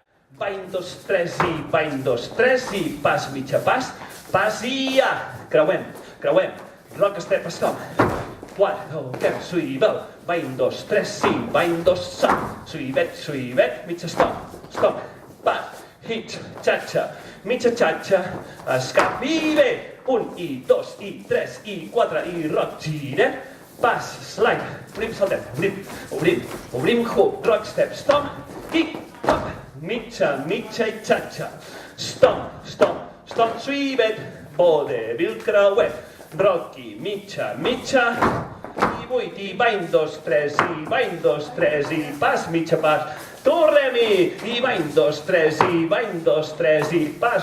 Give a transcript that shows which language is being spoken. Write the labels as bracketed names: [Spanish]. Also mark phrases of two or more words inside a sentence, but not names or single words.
[Catalan] Bany, 2, 3, i bany, 2, 3, i pas, mitja pas, i creuem, [English] rock, step, stomp, [Catalan] quart, toquem, suïbel, bany, 2, 3, i bany, 2, salt, suïbet, mitja stomp, pas, hit, xatxa, mitja xatxa, escap i bé, 1, i 2, i 3, i 4, i rock, girem, pas, slide, obrim, saltem, obrim, [English] hook, rock, step, stomp, kick, hop, [Catalan] mitja i xatxa, stomp, suïbet, vodevil, creuem, rocky, mitja, i 8, i bany, 2, 3, i bany, 2, 3, i pas, mitja pas, tornem-hi, i bany, 2, 3, i bany, 2, 3, i pas,